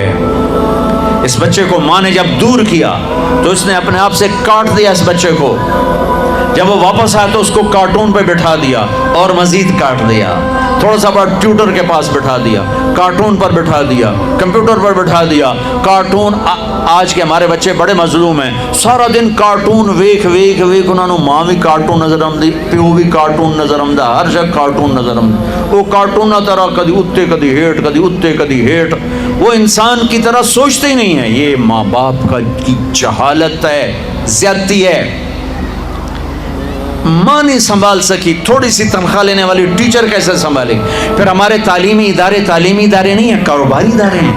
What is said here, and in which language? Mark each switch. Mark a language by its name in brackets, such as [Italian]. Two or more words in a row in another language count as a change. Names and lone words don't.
[Urdu] اس بچے کو ماں نے جب دور کیا تو اس نے اپنے آپ سے کاٹ دیا اس بچے کو۔ جب وہ واپس آیا تو اس کو کارٹون پہ بٹھا دیا اور مزید کاٹ دیا، تھوڑا سا بڑا ٹیوٹر کے پاس بٹھا دیا، کارٹون پر بٹھا دیا، کمپیوٹر پر بٹھا دیا۔ کارٹون، آج کے ہمارے بچے بڑے مظلوم ہیں، سارا دن کارٹون [Punjabi] ویکھ ویکھ ویکھ، انہوں نے ماں بھی کارٹون نظر آمدی، پیو بھی کارٹون نظر آمدہ، ہر جگہ کارٹون نظر آمدہ۔ وہ کارٹون نہ طرح کدی اتے کدی ہیٹ، کدی اتے کدی ہیٹ، [Urdu] وہ انسان کی طرح سوچتے ہی نہیں ہیں۔ یہ ماں باپ کی جہالت ہے، زیادتی ہے۔ ماں نہیں سنبھال سکی، تھوڑی سی تنخواہ لینے والی ٹیچر کیسے سنبھالے؟ پھر ہمارے تعلیمی ادارے نہیں ہیں، کاروباری ادارے ہیں.